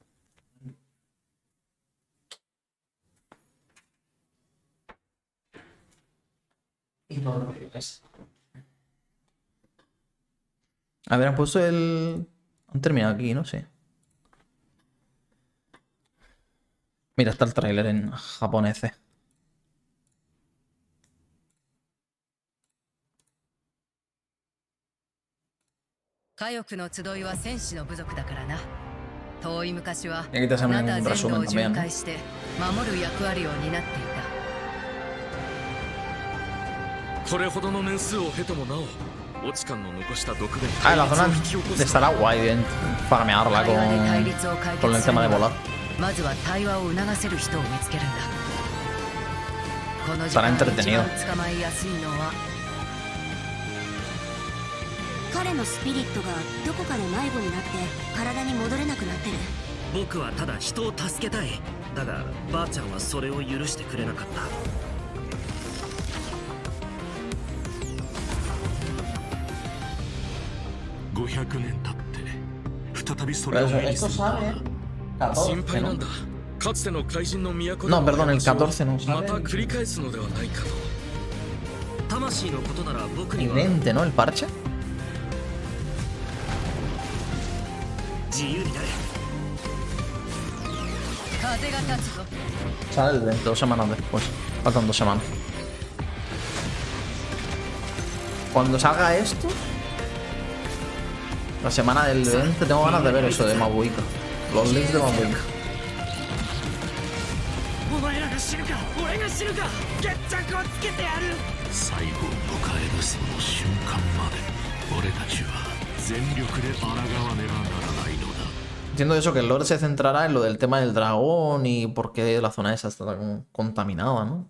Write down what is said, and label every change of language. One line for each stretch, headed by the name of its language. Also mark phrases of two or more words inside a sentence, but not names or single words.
Spanish: Y no lo ves. A ver, han puesto el... Han terminado aquí, no sé. Mira, está el tráiler en japonés.
Japanese: 火翼の集いは戦士の部族だからな。遠い昔は
Spanish: Aquí te
Japanese: あ
Spanish: hacen
Japanese: な
Spanish: un
Japanese: た全土
Spanish: resumen
Japanese: を巡
Spanish: también.
Japanese: 回して守る役割を担っていた。これほどの年数を経てもなお、オチカンの残した毒で
Spanish: Ah, la zona estará guay bien farmearla
Japanese: 対話で対立を解
Spanish: con
Japanese: 決
Spanish: el
Japanese: する
Spanish: tema
Japanese: に
Spanish: de
Japanese: は
Spanish: volar.
Japanese: まずは対話を促せる人を見つけるんだ。この時
Spanish: Estará
Japanese: 間で一
Spanish: entretenido.
Japanese: 番捕まえやすいのは彼のスピリットがどこかで迷子になって体に戻れなくなってる。僕はただ人を助けたい。だがばあちゃんはそれを許してくれなかった。500年経って再びそれを目にするとは。心配なんだ。かつての怪人の都
Spanish: No, perdón, el 14 no
Japanese: また
Spanish: sale.
Japanese: 繰り返すのではないかと。魂のことなら僕には
Spanish: Evidente, ¿no? El parche.
Japanese: 自由になれ。カ
Spanish: Sale el 20, 2 semanas después. Faltan 2 semanas. Cuando salga esto, la semana del 20, tengo ganas de ver eso de Mabuika. Los links de Mabuika. Entiendo eso, que el lore se centrará en lo del tema del dragón y por qué la zona esa está tan contaminada, ¿no?